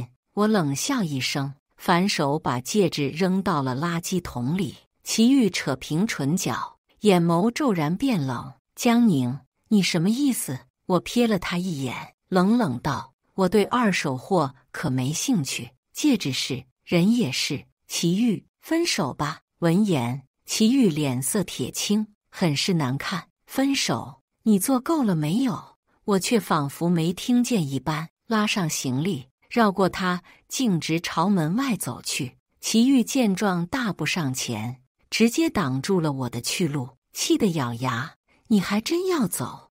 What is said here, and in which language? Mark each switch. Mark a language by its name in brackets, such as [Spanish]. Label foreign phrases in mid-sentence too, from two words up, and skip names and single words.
[Chinese] 我冷笑一聲，反手把戒指扔到了垃圾桶裡。祁煜扯平唇角，眼眸驟然變冷。江寧，你什麼意思？我瞥了他一眼，冷冷道：我對二手貨可沒興趣，戒指是，人也是。祁煜，分手吧。聞言，祁煜臉色鐵青，很是難看。分手？你做夠了沒有？我卻仿佛沒聽見一般，拉上行李，繞過他，徑直朝門外走去。祁煜見狀，大步上前，直接擋住了我的去路，氣得咬牙：你還真要走？